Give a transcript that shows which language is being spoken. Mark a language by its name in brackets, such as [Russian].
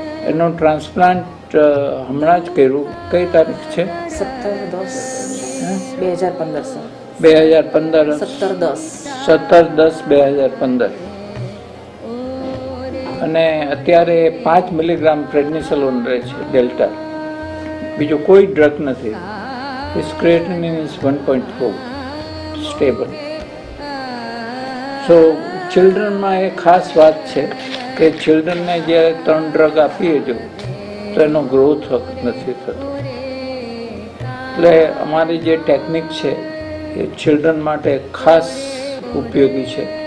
[Gujarati] એનું ટ્રાન્સપ્લાન્ટ હમણાં જ કર્યું. કઈ તારીખ છે? 17/10/2015. 2015. 17/10/2015. અને અત્યારે 5 મિલીગ્રામ પ્રેડનિસોલોન રહે છે, ડેલ્ટા. બીજો કોઈ ડ્રગ નથી. [English] His creatinine is 1.4, stable. [Gujarati] સો ચિલ્ડ્રનમાં એ ખાસ વાત છે કે ચિલ્ડ્રનને જ્યારે 3 ડ્રગ આપીએ જો તો એનો ગ્રોથ નથી થતો. એટલે અમારી જે ટેકનિક છે એ ચિલ્ડ્રન માટે ખાસ ઉપયોગી છે.